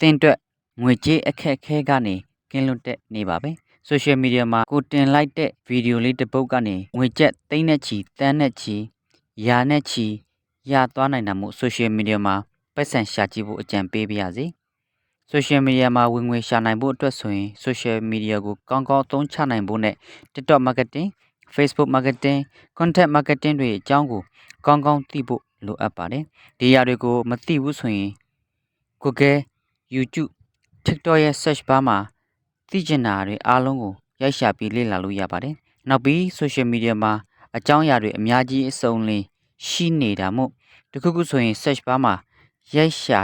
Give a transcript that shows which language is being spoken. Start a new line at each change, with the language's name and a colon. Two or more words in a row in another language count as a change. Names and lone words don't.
Burmese: င်အတွက်ငွေကြေးအခက်အခဲကနေကင်းလွတ်တဲ့နေပါပဲ
English: social media
Burmese: မှာကိုတင်လိုက်တဲ့ဗီဒီယိုလေးတစ်ပုဒ်ကနေငွေကျပ်သိန်းနဲ့ချီတန်းနဲ့ချီရာနဲ့ချီရသွားနိုင်တာမို့
English: social media
Burmese: မှာပတ်စံရှာကြည့်ဖို့အကြံပေးပါရစေ
English: social media
Burmese: မှာဝင်ငွေရှာနိုင်ဖို့အတွက်ဆိုရင်
English: social media
Burmese: ကိုကောင်းကောင်းအသုံးချနိုင်ဖို့နဲ့
English: TikTok marketing Facebook marketing content marketing
Burmese: တွေအကြောင်းကိုကောင်းကောင်းသိဖို့လိုအပ်ပါတယ်ဒီအရာတွေကိုမသိဘူးဆိုရင် Google YouTube TikTok ရဲ့
English: search bar
Burmese: မှာသိကျင်တာတွေအားလုံးကိုရိုက်ရှာပြီးလေ့လာလို့ရပါတယ်နောက်ပြီး
English: social media
Burmese: မှာအ ကြောင်းအရာတွေအများကြီးအစုံလင်ရှိနေတာမို့တခုခုဆိုရင်
English: search bar
Burmese: မှာရိုက်ရှာ